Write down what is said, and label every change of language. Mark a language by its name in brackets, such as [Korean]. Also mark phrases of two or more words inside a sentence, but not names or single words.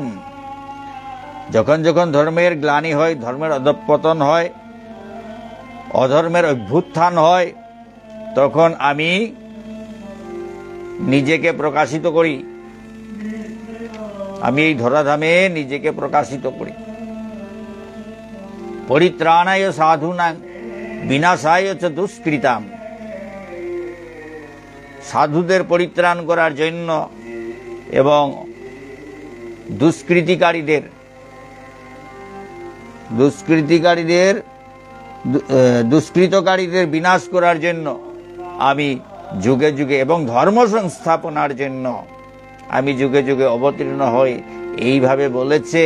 [Bangla] যখন যখন ধর্মের গ্লানি হয়, ধর্মের অধঃপতন হয়, অধর্মের অভ্যুত্থান হয়, তখন আমি নিজেকে প্রকাশিত করি, আমি এই ধরাধামে নিজেকে প্রকাশিত করি। [Sanskrit] পরিত্রাণায় সাধুনাং বিনাশায় চ দুষ্কৃতাম। [Bangla] সাধুদের পরিত্রাণ করার জন্য এবং দুষ্কৃতকারীদের বিনাশ করার জন্য আমি যুগে যুগে এবং ধর্ম সংস্থাপনার জন্য আমি যুগে যুগে অবতীর্ণ হই, এইভাবে বলেছেন।